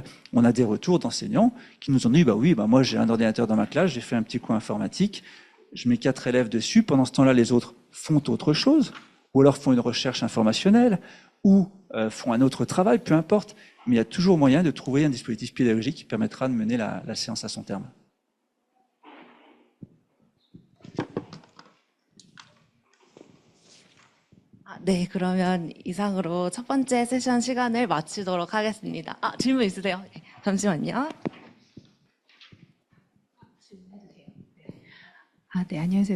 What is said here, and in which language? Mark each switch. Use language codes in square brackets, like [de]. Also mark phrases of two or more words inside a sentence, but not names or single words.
[fr] On a des retours d'enseignants qui nous ont dit moi j'ai un ordinateur dans ma classe, j'ai fait un petit cours informatique, je mets 4 élèves dessus, pendant ce temps-là les autres font autre chose, ou alors font une recherche informationnelle, ou font un autre travail, peu importe. Mais il y a toujours moyen de trouver un dispositif pédagogique qui permettra de mener la séance à son terme. [ko] 네, 그러면 이상으로 첫 번째 세션 시간을 마치도록 하겠습니다. 질문 있으세요? 네, 잠시만요. 네, 안녕하세요.